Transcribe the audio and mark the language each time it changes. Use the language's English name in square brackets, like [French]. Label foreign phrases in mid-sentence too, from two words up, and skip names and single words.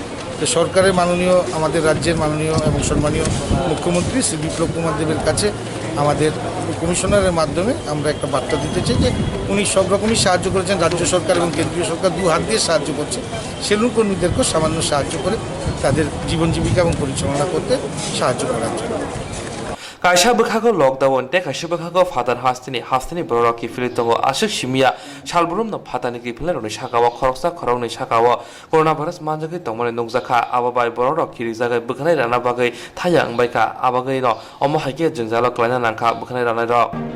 [Bangla] তো সরকারের মাননীয় আমাদের রাজ্যের মাননীয় এবং সম্মানীয় মুখ্যমন্ত্রী শ্রী বিপ্লব কুমার দেবের কাছে আমাদের কমিশনারের মাধ্যমে আমরা একটা বার্তা দিতে চাই যে উনি সব রকমই সাহায্য করেছেন, রাজ্য সরকার এবং কেন্দ্রীয় সরকার দু হাত দিয়ে সাহায্য করছে, সেলুন কর্মীদেরকেও সামান্য সাহায্য করে তাদের জীবন জীবিকা এবং পরিচালনা করতে সাহায্য করার জন্য। [Kok Borok] Kaisa bukhago lockdown te kaisa bukhago father hastini borok kifili tongo ashik simia salbrum no fatani kifile roni sakawa khoroksa khorokni sakawa coronavirus manjagi tongmani nukjakha ababai borok kirijagai bukhanai rana bagai thaya angbaika abagai no omo haike jungjalo klaina nangkha bukhanai rana rok